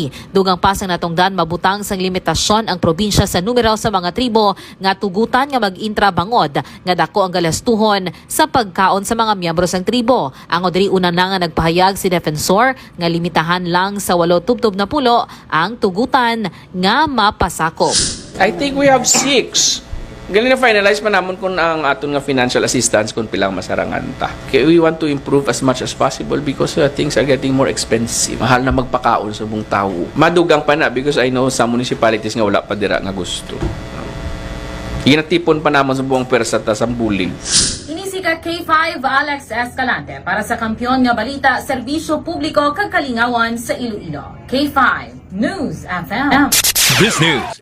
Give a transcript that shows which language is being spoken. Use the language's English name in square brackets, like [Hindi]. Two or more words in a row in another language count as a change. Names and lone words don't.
[Hiligaynon] Dugang pasang natungdan mabutang sang limitasyon ang probinsya sa numero sa mga tribo nga tugutan nga mag-intra bangod nga dako ang galastuhon sa pagkaon sa mga miyembro sang tribo. Ang diri una na nga nagpahayag si Defensor nga limitahan lang sa 8 tubtob na pulo ang tugutan nga mapasakop. [English] I think we have 6. [Hiligaynon] Galing na finalize pa namon kung ang aton nga [English] financial assistance [Hiligaynon] kung pilang masarangan ta. [English] Kaya we want to improve as much as possible because things are getting more expensive. [Hiligaynon] Mahal na magpakaon sa buong tao. Madugang pa na [English] because I know some municipalities [Hiligaynon] nga wala pa dira nga gusto. Ginatipon pa namon sa buong pwersa ta sa bullying. Inisi ka K5 Alex Escalante para sa Kampiyon nga Balita, Serbisyo Publiko kag Kalingawan sa Iloilo. [English] K5 News FM. This news.